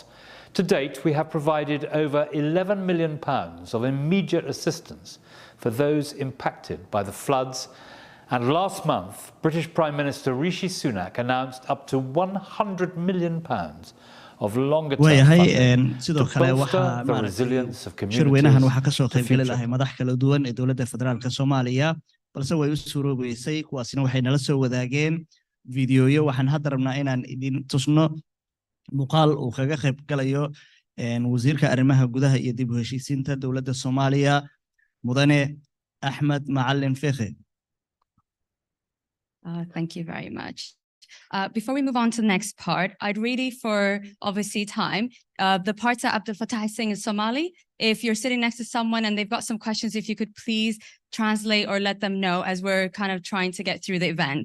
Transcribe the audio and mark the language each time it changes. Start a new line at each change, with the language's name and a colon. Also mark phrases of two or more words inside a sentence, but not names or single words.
English: To date, we have provided over £11 million of immediate assistance for those impacted by the floods. And last month, British Prime Minister Rishi Sunak announced up to £100 million of longer-term funding
Somali: sidoo
English: to
Somali: kale
English: bolster
Somali: waxaa
English: the
Somali: maaragtay
English: resilience of
Somali: shirweynahan
English: communities.
Somali: waxaa ka soo
English: the
Somali: qaybgeli
English: future.
Somali: lahay madax kala duwan ee dowladda federaalka Soomaaliya balse way u suuroobeysay kuwaasina waxay nala soo wadaageen fiidiyoyo waxaan hadda rabnaa inaan idin tusno muuqaal uu kaga qayb galayo wasiirka arrimaha gudaha iyo dib u heshiisiinta dowladda Soomaaliya mudane Ahmed Macalin Fiqi.
English: Thank you very much. Before we move on to the next part, I'd really, for obviously time, the parts that Abdel Fattah is saying in Somali, if you're sitting next to someone and they've got some questions, if you could please translate or let them know as we're kind of trying to get through the event.